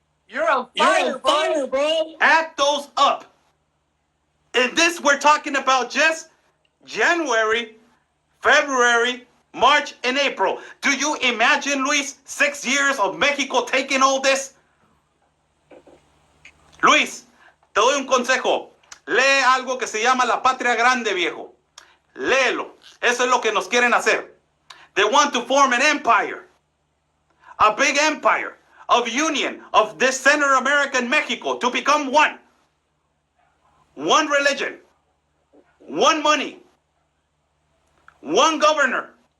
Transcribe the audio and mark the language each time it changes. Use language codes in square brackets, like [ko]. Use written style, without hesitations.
[en] You're on fire, bro. Add those up. And this, we're talking about just January, February, March, and April. Do you imagine, Luis, 6 years of Mexico taking all this? [es] Luis, te doy un consejo. Lee algo que se llama La Patria Grande, viejo. Léelo. Eso es lo que nos quieren hacer. [en] They want to form an empire. A big empire of union of this Central American Mexico to become one. One religion. One money. One governor.